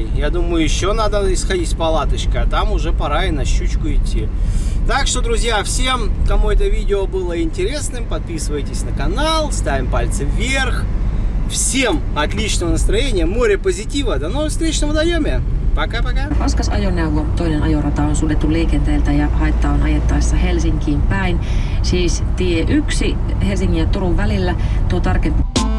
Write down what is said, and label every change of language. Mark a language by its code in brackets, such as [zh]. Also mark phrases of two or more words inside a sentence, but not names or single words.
[ru] Я думаю, еще надо исходить с палаточкой. А там уже пора и на щучку идти. Так что, друзья, всем, кому это видео было интересным, подписывайтесь на канал, ставим пальцы вверх. Всем отличного настроения, море позитива. До новых встреч на водоеме. Пока-пока. [fi] Raskas ajoneuvo, toinen ajorata on suljettu liikenteeltä ja haitta on ajettaessa Helsinkiin päin. Siis tie 1 Helsingin ja Turun välillä. Tuo tarkempi